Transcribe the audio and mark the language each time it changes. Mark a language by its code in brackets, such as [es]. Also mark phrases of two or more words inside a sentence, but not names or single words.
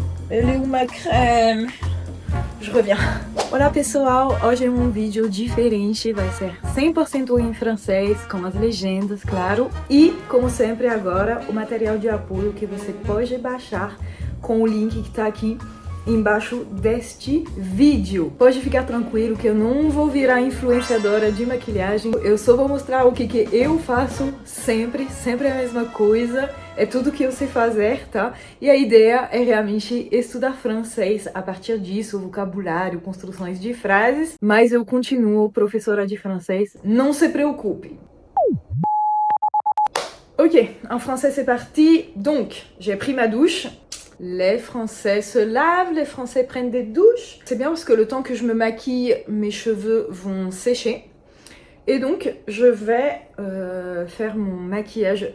[fr] Elle est où ma crème? Je reviens. [pt] Olá pessoal, hoje é um vídeo diferente, vai ser 100% em francês, com as legendas, claro. E, como sempre agora, o material de apoio que você pode baixar com o link que tá aqui embaixo deste vídeo. Pode ficar tranquilo que eu não vou virar influenciadora de maquilhagem, eu só vou mostrar o que eu faço sempre a mesma coisa, é tudo que eu sei fazer, tá? E a ideia é realmente estudar francês a partir disso, vocabulário, construções de frases, mas eu continuo professora de francês, não se preocupe. [fr] Ok, en français c'est parti. Donc, j'ai pris ma douche. Les Français se lavent, les Français prennent des douches. C'est bien parce que le temps que je me maquille, mes cheveux vont sécher. Et donc, je vais faire mon maquillage.